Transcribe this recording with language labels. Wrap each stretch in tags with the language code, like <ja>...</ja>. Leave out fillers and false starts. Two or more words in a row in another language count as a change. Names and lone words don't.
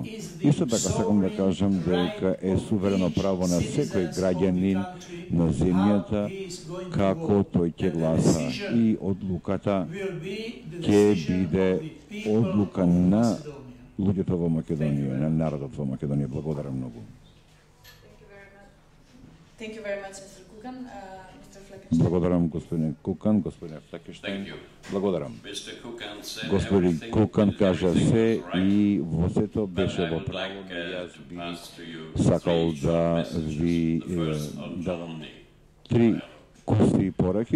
<mk>Исто така сакам да кажам дека е суверено право на секој граѓанин на земјата како тој ќе гласа и одлуката ќе биде одлука на луѓето во Македонија, на народот во Македонија. Благодарам многу.</mk> <en>Thank you very much, Mr. Kukan. Mr. Fleckenstein.</en> <mk>Благодарам, господин Кукан, господин Флекенштейн. Благодарам. Господин Кукан кажа се и во сето беше во право, но јас би сакал да ви давам три куси пораки.</mk>